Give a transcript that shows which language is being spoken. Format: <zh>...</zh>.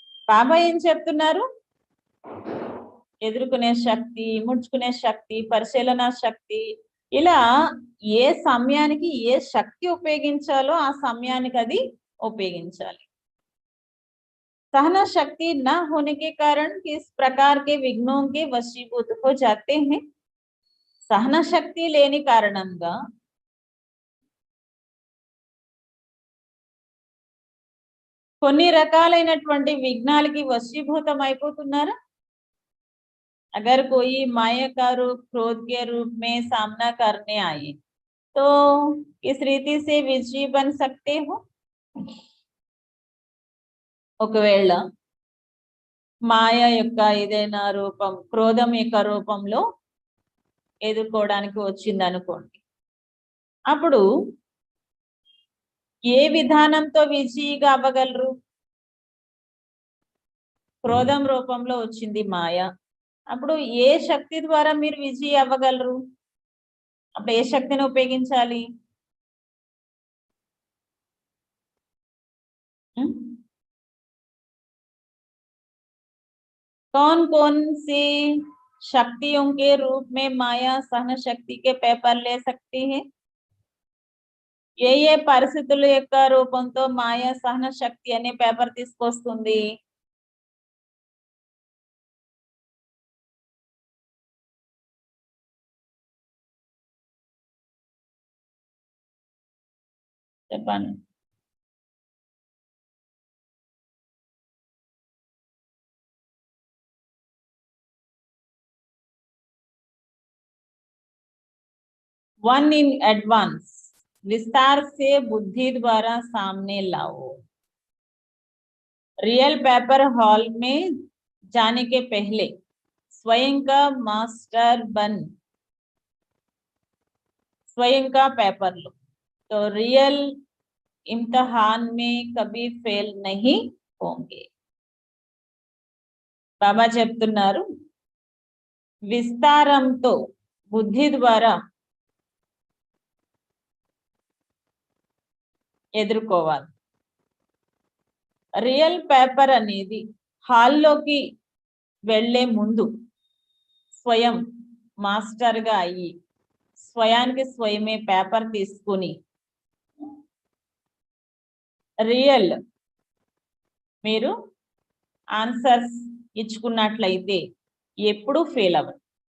<te>బాబా ఏం చెప్తున్నారు? ఎదుర్కొనే శక్తి, ముడుచుకునే శక్తి, పరిశీలన శక్తి, ఇలా ఏ సమయానికి ఏ శక్తి ఉపయోగించాలో ఆ సమయానికి అది ఉపయోగించాలి.</te> <hi>सहना शक्ति न होने के कारण किस प्रकार के विघ्नों के वशीभूत हो जाते हैं?</hi> <te>सहना शक्ति लेनी कारणंगा కొన్ని రకాలైనటువంటి విఘ్నాలకి వశీభూతం అయిపోతున్నారా?</te> <hi>अगर कोई माया का रूप क्रोध के रूप में सामना करने आए तो किस रीति से विजयी बन सकते हो?</hi> <te>ఒకవేళ మాయ యొక్క ఏదైనా రూపం క్రోధం యొక్క రూపంలో ఎదుర్కోవడానికి వచ్చింది అనుకోండి, అప్పుడు ఏ విధానంతో విజయీగా అవ్వగలరు? క్రోధం రూపంలో వచ్చింది మాయ, అప్పుడు ఏ శక్తి ద్వారా మీరు విజయీ అవ్వగలరు? అప్పుడు ఏ శక్తిని ఉపయోగించాలి?</te> <hi>कौन कौन सी शक्तियों के रूप में माया सहन शक्ति के पेपर ले सकती है?</hi> <te>ఏ పరిస్థితుల యొక్క రూపంతో మాయ సహన శక్తి అనే పేపర్ తీసుకొస్తుంది? చెప్పండి.</te> <en>one in advance,</en> <hi>विस्तार से बुद्धि द्वारा सामने लाओ। रियल पेपर हॉल में जाने के पहले स्वयं का मास्टर बन स्वयं का पेपर लो, तो रियल इम्तिहान में कभी फेल नहीं होंगे.</hi> <te>బాబా చెప్తున్నారు, విస్తారంతో బుద్ధి ద్వారా ఎదుర్కోవాలి. రియల్ పేపర్ అనేది హాల్లోకి వెళ్ళే ముందు స్వయం మాస్టర్గా అయ్యి స్వయానికి స్వయమే పేపర్ తీసుకుని రియల్ మీరు ఆన్సర్స్ ఇచ్చుకున్నట్లయితే ఎప్పుడు ఫెయిల్ అవ్వదు.</te>